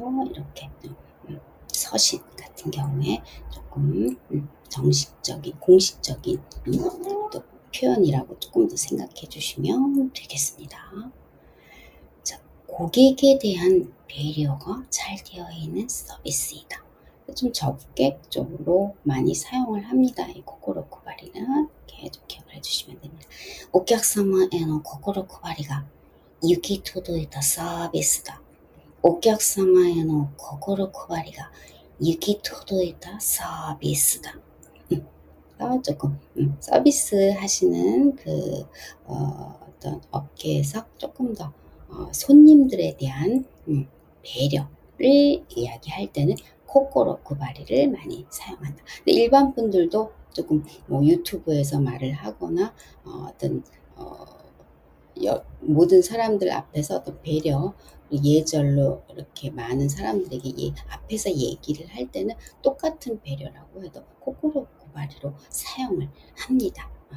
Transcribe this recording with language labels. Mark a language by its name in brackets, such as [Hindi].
[Korean] 이렇게 서신 같은 경우에 조금 정식적인, 공식적인 또 표현이라고 조금 더 생각해 주시면 되겠습니다. 자, 고객에 대한 배려가 잘 되어 있는 서비스이다. 좀 적극적으로 많이 사용을 합니다. 이 코코로 쿠바리는 이렇게 좀 기억을 해주시면 됩니다. [Japanese] お客様への心配りが行き届いたサービスだ. お客様への心配りが行き届いたサービスだ. [Korean] 조금 서비스 하시는 그 어떤 업계에서 조금 더 손님들에 대한 배려를 이야기할 때는 코코로 쿠바리를 많이 사용한다. 근데 일반 분들도 조금 뭐 유튜브에서 말을 하거나 어떤 모든 사람들 앞에서 어떤 배려, 예절로 이렇게 많은 사람들에게 앞에서 얘기를 할 때는 똑같은 배려라고 해도 코코로 쿠바리로 사용을 합니다.